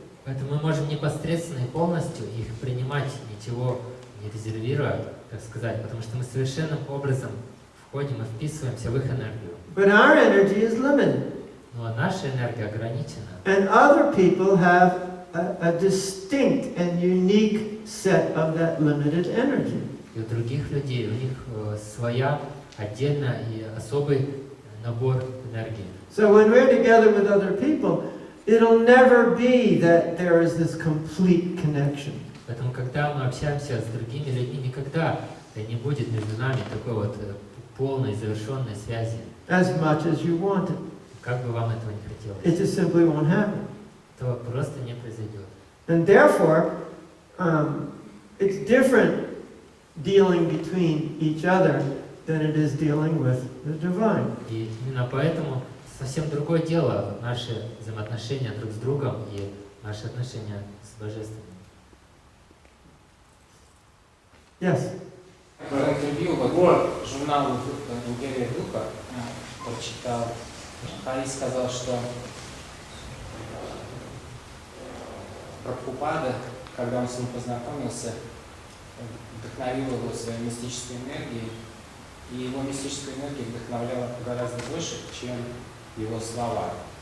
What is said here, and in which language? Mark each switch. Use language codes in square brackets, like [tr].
[ru] Поэтому мы можем непосредственно и полностью их принимать, ничего не резервируя, так сказать, потому что мы совершенным образом входим и вписываемся в их энергию. [en] But our energy is limited. [ru] Но наша энергия ограничена. [en] And other people have a distinct and unique set of that limited energy. [ru] И у других людей, у них своя отдельная и особый набор энергии. [en] So when we're together with other people, it'll never be that there is this complete connection. [ru] Поэтому, когда мы общаемся с другими людьми, никогда не будет между нами такой вот полной, завершенной связи. [en] As much as you want it. [ru] Как бы вам этого не хотелось. [en] It just simply won't happen. [ru] Этого просто не произойдет. [en] And therefore, it's different dealing between each other than it is dealing with the divine. [ru] И именно поэтому совсем другое дело наши взаимоотношения друг с другом и наши отношения с Божественным. [en] Yes. [ru] В интервью вот журнал «Империя Духа» прочитал, Хари сказал, что Прабхупада, когда он с ним познакомился, вдохновил его своей мистической энергией, и его мистическая энергия вдохновляла гораздо больше, чем его слова.